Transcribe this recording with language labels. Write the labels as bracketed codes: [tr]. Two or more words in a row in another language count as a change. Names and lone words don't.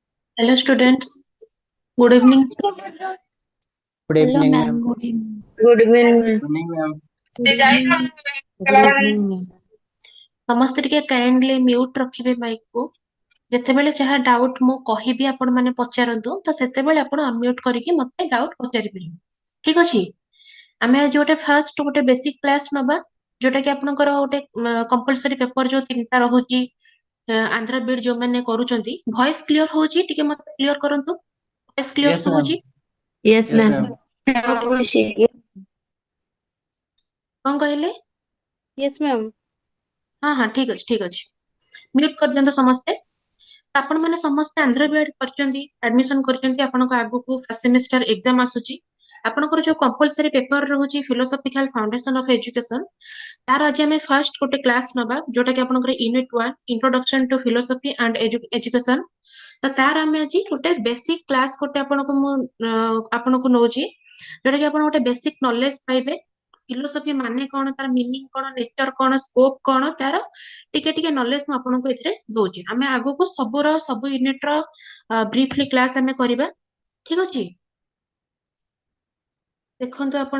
[en] Hello students, good evening. Good Hello, evening, ma'am. ma'am. Good evening. Good evening, ma'am. Good evening, ma'am. Good evening. Good evening, ma'am. [or] ସମସ୍ତେ ଟିକେ [en] kindly mute [or] ରଖିବେ ମାଇକ୍ କୁ। ଯେତେବେଳେ ଯାହା ଡାଉଟ୍ ମୁଁ କହିବି ଆପଣ ମାନେ ପଚାରନ୍ତୁ ତ ସେତେବେଳେ ଆପଣ ଅନମ୍ୟୁଟ୍ କରିକି ମତେ ଡାଉଟ୍ ପଚାରି ପାରିବେ। ଠିକ ଅଛି? ଆମେ ଆଜି ଗୋଟେ ଫାର୍ଷ୍ଟ ଗୋଟେ [en] basic class [or] ନବା ଯୋଉଟା କି ଆପଣଙ୍କର ଗୋଟେ [en] compulsory paper [or] ଯୋଉ ତିନିଟା ରହୁଛି ଆନ୍ଧ୍ର ବିଡ୍ ଯୋଉମାନେ କରୁଛନ୍ତି [en] voice clear [or] ହଉଛି ଟିକେ ମତେ କ୍ଲିୟର କରନ୍ତୁ। [en] voice clear Yes, ma'am. [or] ଶୁଭୁଛି? [en] Yes, Yes, ma'am. ma'am. [or] କଣ କହିଲେ? [en] Yes, ma'am. [or] ହଁ ଠିକ ଅଛି ଠିକ ଅଛି। ମ୍ୟୁଟ୍ କରିଦିଅନ୍ତୁ ସମସ୍ତେ। ଆପଣ ମାନେ ସମସ୍ତେ ଆନ୍ଧ୍ର ବିଏଡ୍ କରିଛନ୍ତି ଆଡମିସନ କରିଛନ୍ତି ଆପଣଙ୍କ ଆଗକୁ [en] first semester exam [or] ଆସୁଛି ଆପଣଙ୍କର ଯୋଉ [en] compulsory paper [or] ରହୁଛି [en] philosophical foundation of [or] ଏଜୁକେସନ ତାର ଆଜି ଆମେ ଫାର୍ଷ୍ଟ ଗୋଟେ କ୍ଲାସ ନବା ଯୋଉଟା କି ଆପଣଙ୍କର [en] unit 1 introduction to philosophy and education [or] ତ ତାର ଆମେ ଆଜି ଗୋଟେ [en] basic class [or] ଗୋଟେ ଆପଣଙ୍କୁ ନଉଛି ଯୋଉଟା କି ଆପଣ ଗୋଟେ [en] basic knowledge [or] ପାଇବେ ଫିଲୋସଫି ମାନେ କଣ ତାର ମିନିଂ କଣ ନେଚର କଣ ସ୍କୋପ କଣ ତାର ଟିକେ ଟିକେ ନଲେଜ ମୁଁ ଆପଣଙ୍କୁ ଏଥିରେ ଦଉଛି ଆମେ ଆଗକୁ ସବୁ ୟୁନିଟ ର [en] briefly class [or] ଆମେ କରିବା ଠିକ ଅଛି ଦେଖନ୍ତୁ ଆପଣ